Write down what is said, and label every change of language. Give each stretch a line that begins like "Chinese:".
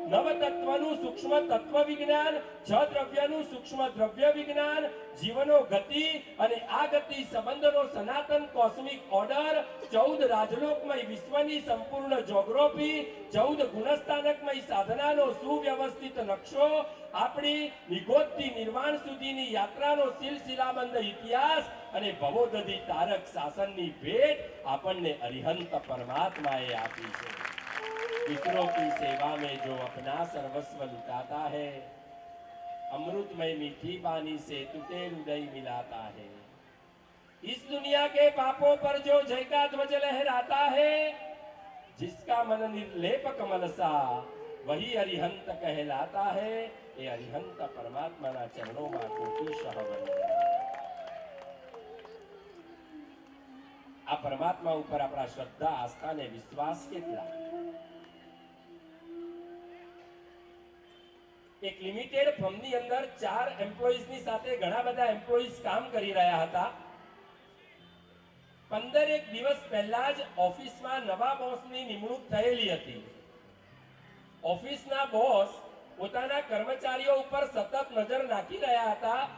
Gujarati: નવ તત્વનું સૂક્ષ્મ તત્વ વિજ્ઞાન, છ દ્રવ્યનું સૂક્ષ્મ દ્રવ્ય વિજ્ઞાન, જીવનો ગતિ અને આ ગતિ સંબંધનો સનાતન કોસ્મિક ઓર્ડર, 14 રાજલોકમય વિશ્વની સંપૂર્ણ જોગ્રાફી, 14 ગુણસ્થાનકમય સાધનાનો સુવ્યવસ્થિત નકશો, આપણી નિગોદથી નિર્વાણ સુધીની યાત્રાનો સિલસિલાબંધ ઇતિહાસ અને ભવોદધિ તારક શાસનની ભેટ આપણને અરિહંત પરમાત્માએ આપી છે.
Hindi: मित्रों की सेवा में जो अपना सर्वस्व लुटाता है, अमृतमय मीठी बानी से टूटे हृदय मिलाता है. इस दुनिया के पापों पर जो जय का ध्वज लहराता है, जिसका मन निर्लेप कमल सा, वही अरिहंत कहलाता है. ये अरिहंत परमात्मा चरणों में कोटिशः वंदना.
Gujarati: आ परमात्मा ऊपर अपना श्रद्धा आस्था ने विश्वास કેટલા. એક લિમિટેડ ફર્મની અંદર 4 એમ્પ્લોઈઝની સાથે ઘણા બધા એમ્પ્લોઈઝ કામ કરી રહ્યા હતા. 15 દિવસ પહેલા જ ઓફિસમાં નવા બોસની નિમણૂક થયેલી હતી. ઓફિસના બોસ પોતાના કર્મચારીઓ ઉપર સતત નજર નાખી રહ્યા હતા.